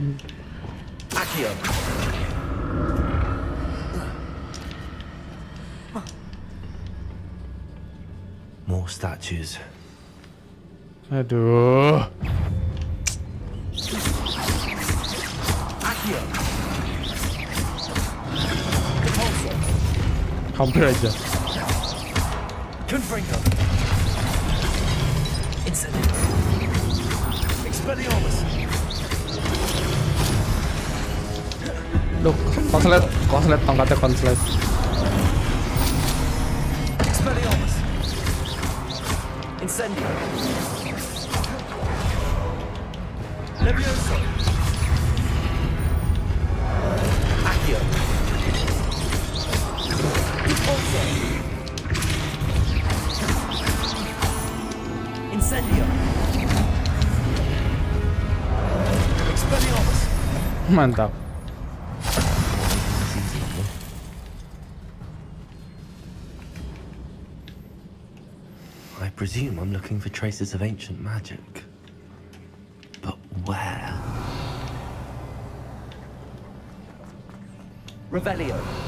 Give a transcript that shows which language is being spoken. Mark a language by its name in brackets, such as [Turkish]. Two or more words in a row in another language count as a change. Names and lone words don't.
[English] Accio. More statues. [Indonesian] Aduh. Accio. Hampir aja. Confringo. Incendio. Expelliarmus. Duh, konslet, tongkatnya konslet. Expelliarmus. Incendio. Levioso. Accio. Repulso. Incendio. Expelliarmus. Mantap. [English] I presume I'm looking for traces of ancient magic. But where? Revelio.